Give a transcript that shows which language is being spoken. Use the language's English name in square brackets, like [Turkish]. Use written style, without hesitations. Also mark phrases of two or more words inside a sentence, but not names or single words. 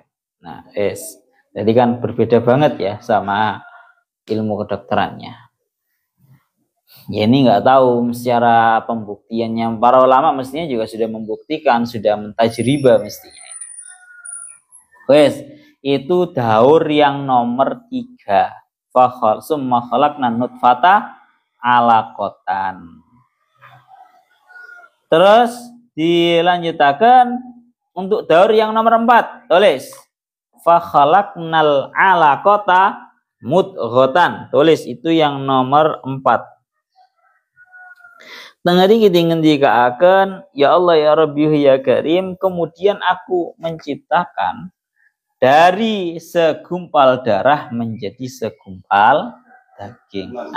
[Indonesian] Nah, jadi kan berbeda banget ya sama ilmu kedokterannya. Ya ini nggak tahu secara pembuktiannya. Para ulama mestinya juga sudah membuktikan, sudah mentajribah mestinya. Itu daur yang nomor 3. [Arabic] ثم خلقنا النطفة علقة. [Indonesian] Terus dilanjutkan untuk daur yang nomor 4. Tulis. [Arabic] فخلقنا العلقة مضغة. [Indonesian] Tulis itu yang nomor 4. [Javanese] Tengari kita ngendikaaken, [Arabic] يا الله يا ربي يا كريم, [Indonesian] kemudian aku menciptakan dari segumpal darah menjadi segumpal daging.